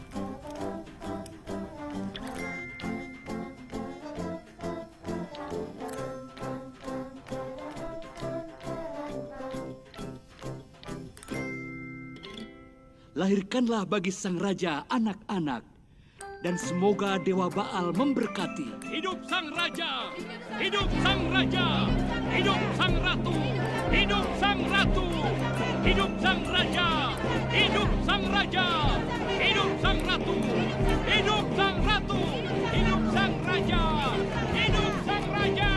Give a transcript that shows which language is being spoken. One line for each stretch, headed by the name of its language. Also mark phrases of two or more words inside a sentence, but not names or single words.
Indonesian: Lahirkanlah bagi sang raja anak-anak, dan semoga Dewa Baal memberkati. Hidup sang raja! Hidup sang raja! Hidup sang ratu! Hidup sang ratu! Hidup sang raja! Hidup sang raja! Hidup sang ratu! Hidup sang ratu! Hidup sang raja! Hidup sang raja!